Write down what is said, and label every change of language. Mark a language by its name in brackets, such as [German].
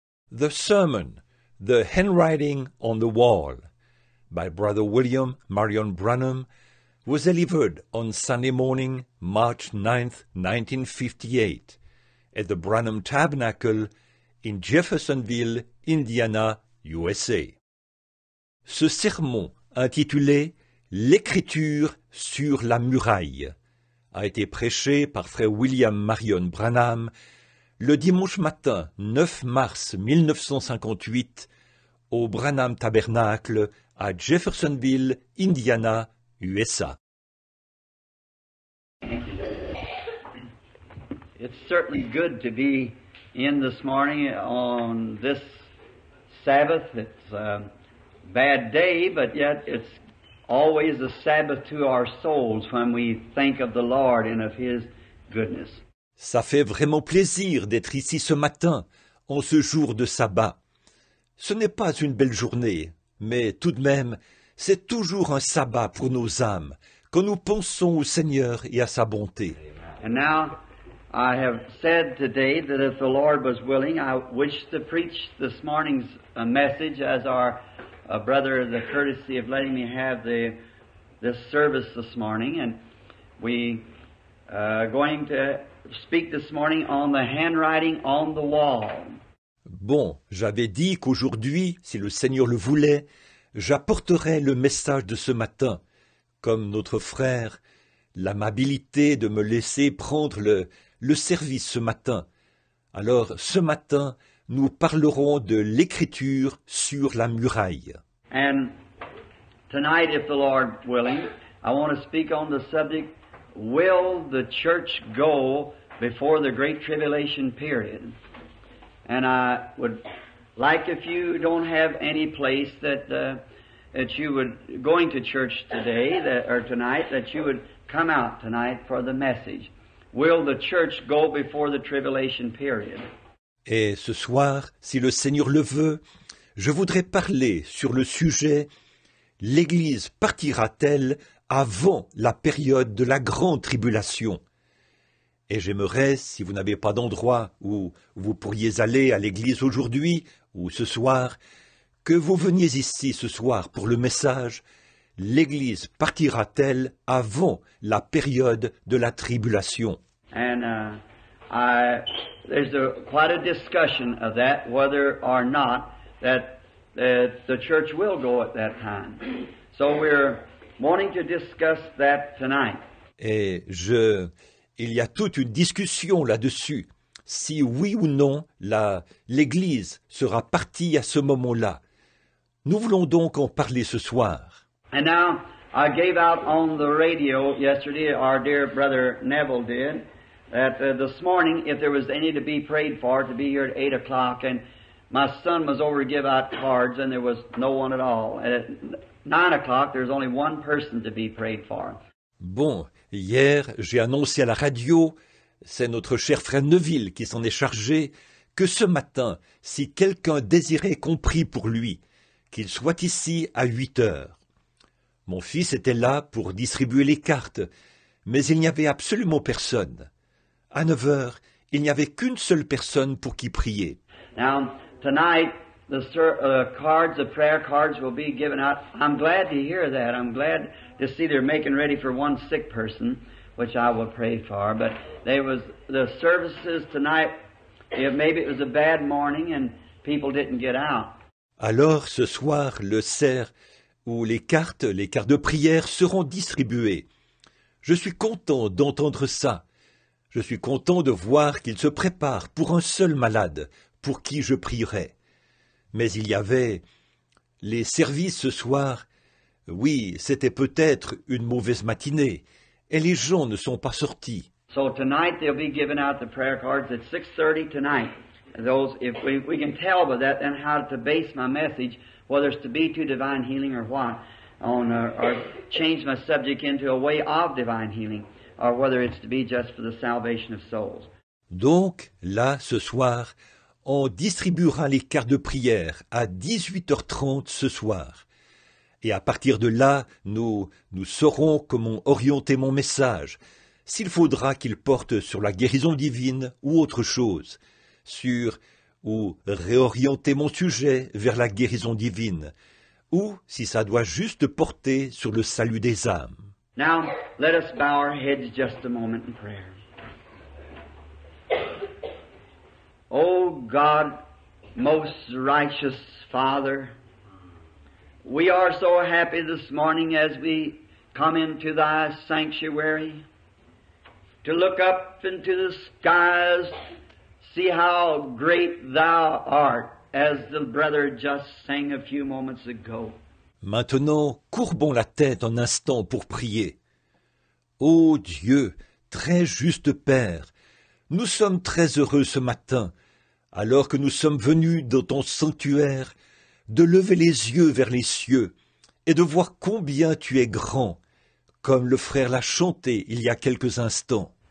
[English] The Sermon, The Handwriting on the Wall, by Brother William Marion Branham, was delivered on Sunday morning, March 9th, 1958, at the Branham Tabernacle in Jeffersonville, Indiana, USA. [French] Ce sermon, intitulé « L'écriture sur la muraille », a été prêché par frère William Marion Branham le dimanche matin 9 mars 1958 au Branham Tabernacle à Jeffersonville, Indiana, USA. [English] It's certainly good to be in this morning on this Sabbath. It's a bad day, but yet it's always a Sabbath to our souls when we think of the Lord and of His goodness. [French] Ça fait vraiment plaisir d'être ici ce matin, en ce jour de sabbat. Ce n'est pas une belle journée, mais tout de même, c'est toujours un sabbat pour nos âmes, quand nous pensons au Seigneur et à sa bonté. [English] And now, I have said today that if the Lord was willing, I wish to preach this morning's message as our brother has the courtesy of letting me have this service this morning. And we going to speak this morning on the handwriting on the wall. [French] Bon, j'avais dit qu'aujourd'hui, si le Seigneur le voulait, j'apporterais le message de ce matin, comme notre frère, l'amabilité de me laisser prendre le service ce matin. Alors, ce matin, nous parlerons de l'écriture sur la muraille. [English] And tonight, if the Lord willing, I want to speak on the subject, will the church go before the Great Tribulation period? And I would like, if you don't have any place that you would, going to church today, or tonight, that you would come out tonight for the message. Will the church go before the tribulation period? [French] Et ce soir, si le Seigneur le veut, je voudrais parler sur le sujet « L'Église partira-t-elle avant la période de la grande tribulation ?» Et j'aimerais, si vous n'avez pas d'endroit où vous pourriez aller à l'église aujourd'hui ou ce soir, que vous veniez ici ce soir pour le message « L'Église partira-t-elle avant la période de la tribulation ?» [English] And there's quite a discussion of that, whether or not that the church will go at that time. So we're wanting to discuss that tonight. [French] Et il y a toute une discussion là-dessus, si oui ou non l'Église sera partie à ce moment-là. Nous voulons donc en parler ce soir. [English] And now, I gave out on the radio yesterday, our dear brother Neville did, that this morning, if there was any to be prayed for, to be here at 8 o'clock, and my son was over to give out cards, and there was no one at all. And at 9 o'clock, there's only one person to be prayed for. [French] Bon, hier, j'ai annoncé à la radio, c'est notre cher frère Neville qui s'en est chargé, que ce matin, si quelqu'un désirait qu'on prie pour lui, qu'il soit ici à 8 heures. Mon fils était là pour distribuer les cartes, mais il n'y avait absolument personne. À 9 heures, il n'y avait qu'une seule personne pour qui prier. [English] Now, tonight, the prayer cards will be given out. I'm glad to hear that. I'm glad to see they're making ready for one sick person, which I will pray for. But the services tonight, maybe it was a bad morning and people didn't get out. [French] Alors, ce soir, le cerf où les cartes de prière seront distribuées. Je suis content d'entendre ça. Je suis content de voir qu'il se prépare pour un seul malade, pour qui je prierai. Mais il y avait les services ce soir. Oui, c'était peut-être une mauvaise matinée, et les gens ne sont pas sortis. [English] So tonight they'll be giving out the prayer cards at 6:30 tonight. Those, if we can tell by that, then how to base my message, whether it's to be to divine healing or what, or change my subject into a way of divine healing, or whether it's to be just for the salvation of souls. [French] Donc, là, ce soir, on distribuera les cartes de prière à 18h30 ce soir. Et à partir de là, nous saurons comment orienter mon message, s'il faudra qu'il porte sur la guérison divine ou autre chose, sur ou réorienter mon sujet vers la guérison divine, ou si ça doit juste porter sur le salut des âmes. [English] Now, let us bow our heads just a moment in prayer. Oh God, most righteous Father, we are so happy this morning as we come into Thy sanctuary to look up into the skies, see how great Thou art, as the brother just sang a few moments ago. [French] Maintenant, courbons la tête un instant pour prier. Ô Dieu, très juste Père, nous sommes très heureux ce matin, alors que nous sommes venus dans ton sanctuaire, de lever les yeux vers les cieux et de voir combien tu es grand, comme le frère l'a chanté il y a quelques instants.